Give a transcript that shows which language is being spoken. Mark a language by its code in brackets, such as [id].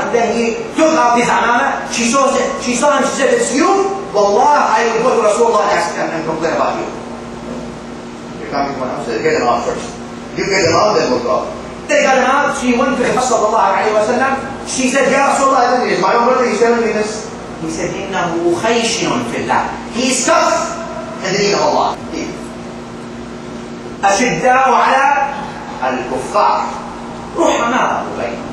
[en] And then he took out his amana. She saw him. She said, it's you? Wallah, I will go to Rasool and complain about you. You're coming to my house. Get them out first. You get them out, then we'll go. They got him out. She went to the Prophet sallallahu alayhi wa sallam. She said, Ya Rasulullah, he is my own brother. He's telling me this. [ar] He said, إِنَّهُ خَيْشٍ فِي اللَّهِ. [en] He is tough in the deen of Allah. [ar] أشداء على الكفار رحماء بينهم.